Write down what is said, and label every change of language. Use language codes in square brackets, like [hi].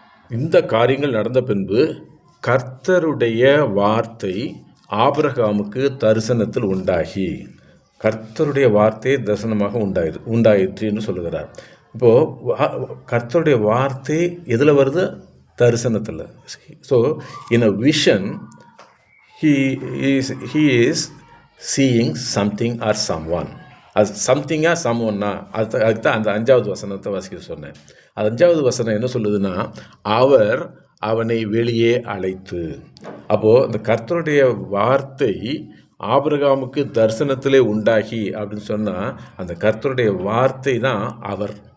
[ta] இந்த காரியங்கள் நடந்த பின்பு கர்த்தருடைய வார்த்தை ஆபிரகாமுக்கு தரிசனத்தில் உண்டாகி, கர்த்தருடைய வார்த்தை தரிசனமாக உண்டாயிற்றுன்னு சொல்லுகிறார். இப்போது கர்த்தருடைய வார்த்தை எதில் வருது? தரிசனத்தில். [en] So in a vision he is seeing something or someone. [ta] அது சம்திங்காக சம்ஒன்னா அதுக்கு தான் அந்த 5வது வசனத்தை வாசிக்க சொன்னேன். அது 5வது வசனம் என்ன சொல்லுதுன்னா, அவர் அவனை வெளியே அழைத்து. அப்போது இந்த கர்த்தருடைய வார்த்தை ஆபிரகாமுக்கு தரிசனத்திலே உண்டாகி அப்படின்னு சொன்னால் அந்த கர்த்தருடைய வார்த்தை தான் அவர்.